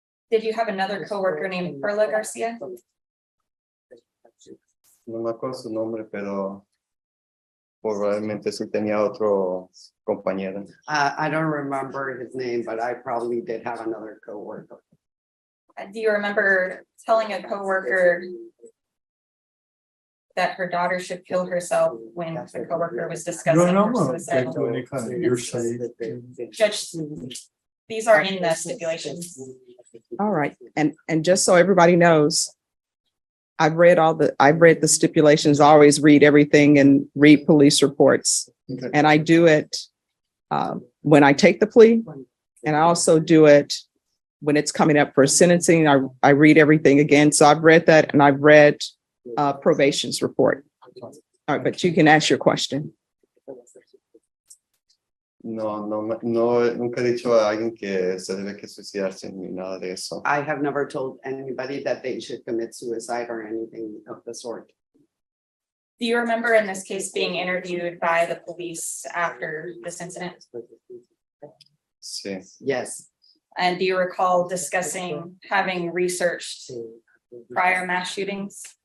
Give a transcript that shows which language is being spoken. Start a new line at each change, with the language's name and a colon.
English: Did you have another coworker named Perla Garcia?
Spanish: No me acuerdo su nombre, pero probablemente sí tenía otro compañero.
English: I don't remember his name, but I probably did have another coworker. Do you remember telling a coworker that her daughter should kill herself when the coworker was No, discussing no, her no, suicide? get to any kind of hearsay. Judge, these are in the stipulations. All right, and just so everybody knows, I've read the stipulations, I always read everything and read police reports. Okay. And I do it when I take the plea, and I also do it when it's coming up for sentencing. I read everything again. So I've read that, and I've read probation's report. All right, but you can ask your question.
Spanish: No, nunca he dicho a alguien que se debe que suicidarse ni nada de eso.
English: I have never told anybody that they should commit suicide or anything of the sort. Do you remember in this case being interviewed by the police after this incident?
Spanish: Sí,
English: Yes, And do you recall discussing having researched prior mass shootings?